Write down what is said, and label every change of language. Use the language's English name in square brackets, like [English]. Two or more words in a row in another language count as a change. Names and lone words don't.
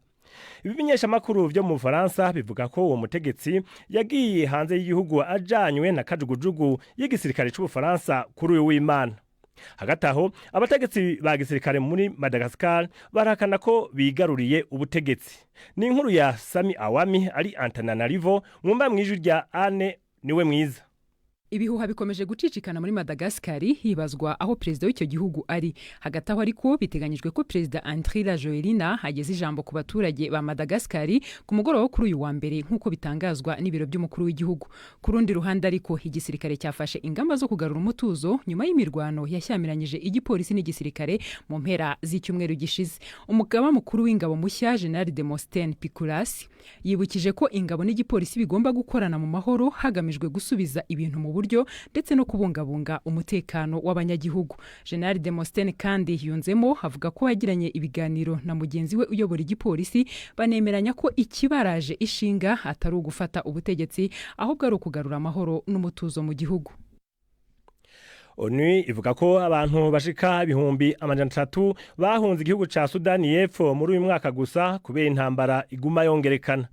[Kinyarwanda] Ibimenyesha makuru byo mu Faransa bivuga ko uwo mutegetsi yagiye hanze y'igihugu ajanywe na kajugujugu y'igisirikare cy'u Faransa kuri uyu w'Imana. Hagati aho abategetsi ba gisirikare muri Madagascar barahakana ko bigaruriye ubutegetsi. Ni inkuru ya Sami Awami ari Antananarivo mwumva mwijwi rya Anne niwe mwiza. Ibihuha bikomeje gucicikana muri Madagascar hibazwa aho perezida w'icyo gihugu ari. Hagati aho ariko biteganyijwe ko perezida Andry Rajoelina ageze ijambo ku baturage ba Madagascar ku mugoroba wo kuri uyu wa mbere nk'uko bitangazwa n'ibiro by'umukuru w'igihugu. Ku rundi ruhande ariko igisirikare cyafashe ingamba zo kugarura umutuzo nyuma y'imirwano yashyamiranyije igipolisi n'igisirikare mu mpera z'icyumweru gishize. Umugaba mukuru w'ingabo mushya General Demosthenes Pikulasi yibukije ko ingabo n'igipolisi bigomba gukorana mu mahoro hagamijwe gusubiza ibintu mu buryo ndetse no kubungabunga umutekano w'abanyagihugu. General Demosthenes kandi yunzemo avuga ko yagiranye ibiganiro na mugenzi we uyobora igipolisi banemeranya ko ikibaraje ishinga atari ugufata ubutegetsi ahubwo ari ukugarura amahoro n'umutuzo mu gihugu. [Rundi] ONU ivuga ko abantu bashika ibihumbi 300 bahunze igihugu ca Sudani y'Epfo muri uyu mwaka gusa kubera intambara iguma yongerekana.